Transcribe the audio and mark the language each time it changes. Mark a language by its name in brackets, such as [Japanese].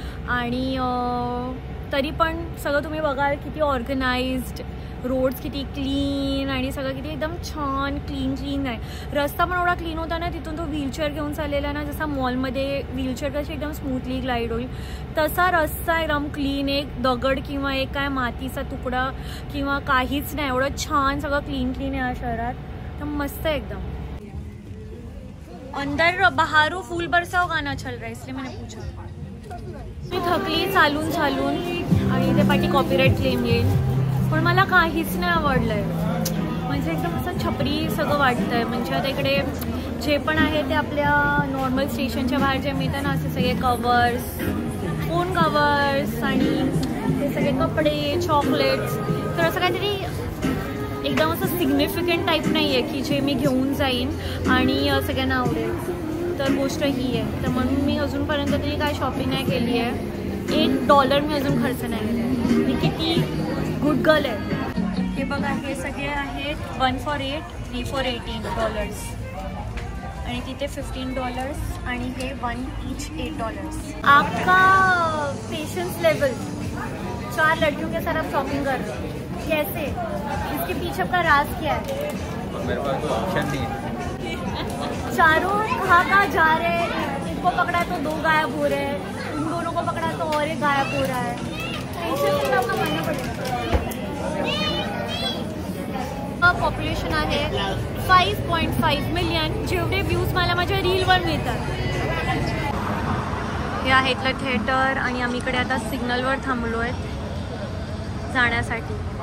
[Marathi] आणि तरी पण सगळं तुम्ही बघाल किती ऑर्गनाइज्ड, रोड्स किती क्लीन आणि सगळं किती एकदम छान क्लीन आहे. रस्ता पण एवढा क्लीन होता ना, तिथून तो व्हीलचेअर घेऊन चाललेला ना, जसा मॉलमध्ये व्हीलचेअर कशी एकदम स्मूथली ग्लाईड होईल तसा रस्ता एकदम क्लीन. एक दगड किंवा एक काय मातीचा तुकडा किंवा काहीच नाही, एवढं छान सगळं क्लीन आहे या शहरात. तर मस्त आहे एकदम. [Hindi] अंदर बहारो फूल बरसाओ गाना चल रहा है इसलिए मैंने पूछा. [Marathi] मी थकली चालून चालून आणि इथे पाठी कॉपीराईट क्लेम येईल, पण मला काहीच नाही आवडलंय. म्हणजे एकदम असं छपरी सगळं वाटतंय. म्हणजे आता इकडे जे पण आहे ते आपल्या नॉर्मल स्टेशनच्या बाहेर जे मिळतं ना, असे सगळे कवर्स, फोन कवर्स आणि ते सगळे कपडे, चॉकलेट्स. तर असं काहीतरी एकदम असं सिग्निफिकंट टाईप नाही आहे की जे मी घेऊन जाईन आणि सगळ्यांना आवडेल. तर गोष्ट ही आहे. तर म्हणून मी अजूनपर्यंत तरी काय शॉपिंग नाही केली आहे. $1 मी अजून खर्च नाही केला आहे. मी किती गुड गर्ल आहे. हे बघा, हे सगळे आहेत 1 for 8, 3 for $18 आणि तिथे $15 आणि हे 1 each $8. [Hindi] आपका पेशेंस लेवल 4 लड़कियों के साथ आप शॉपिंग कर रहे हो, कैसे? इसके पीछे आपका राज क्या है? मेरे पास तो ऑप्शन नहीं है. चारों कहाँ जा रहे हैं? इनको पकड़ा तो 2 गायब हो रहे हैं, इन दोनों को पकड़ा तो और एक गायब हो रहा है. पेशेंस लेवल आपका मानना पड़ेगा. [Marathi] पॉप्युलेशन आहे 5.5 मिलियन, जेवढे व्ह्यूज मला माझ्या रीलवर मिळतात. हे आहे इथलं थिएटर आणि आम्ही इकडे आता सिग्नलवर थांबलो आहेत जाण्यासाठी.